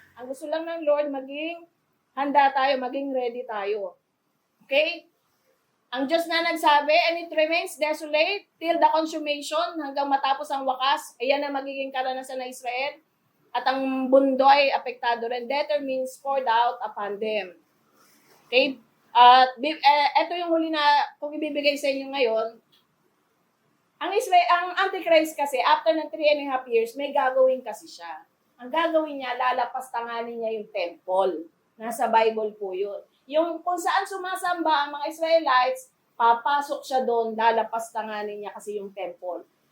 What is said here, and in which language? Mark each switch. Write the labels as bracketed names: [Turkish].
[Filipino] Ang gusto lang ng Lord, maging handa tayo, maging ready tayo. Okay? Ang Diyos na nagsabi, [English] and it remains desolate till the consummation, [Filipino] hanggang matapos ang wakas, ayan na magiging karanasan ng Israel. At ang mundo ay apektado rin. [English] Death means poured out upon them. Okay? [Filipino] At ito yung huli na kung ibibigay sa inyo ngayon. Ang Antichrist kasi, after ng 3.5 years, may gagawin kasi siya. Ang gagawin niya, lalapastanganin niya yung temple. Nasa Bible po yun. Yung kung saan sumasamba ang mga Israelites, papasok siya doon, lalapastanganin niya kasi yung temple.